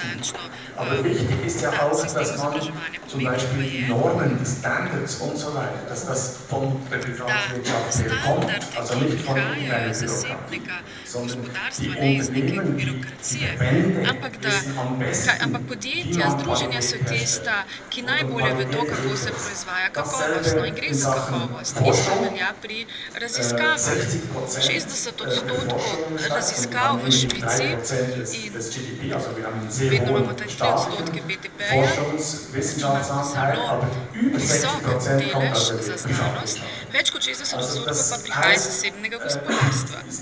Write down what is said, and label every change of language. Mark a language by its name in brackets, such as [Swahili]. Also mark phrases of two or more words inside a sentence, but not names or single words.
[German] Aber wichtig ist ja auch, dass man zum Beispiel die Normen, die Standards und so weiter, dass das von der Privatwirtschaft her kommt, also nicht von irgendeiner Bürokratie, sondern die Unternehmen, die Verbände wissen am besten, [Slovenian] Podjetja, združenja so tista, ki najbolje vedo, kako se proizvaja kakovostno in gre za kakovost. Isto velja pri raziskavah. 60% raziskav v Švici in vedno imamo ta 3% BDP-ja, imamo zelo visok delež za znanost, več kot 60% pa prihaja iz zasebnega gospodarstva.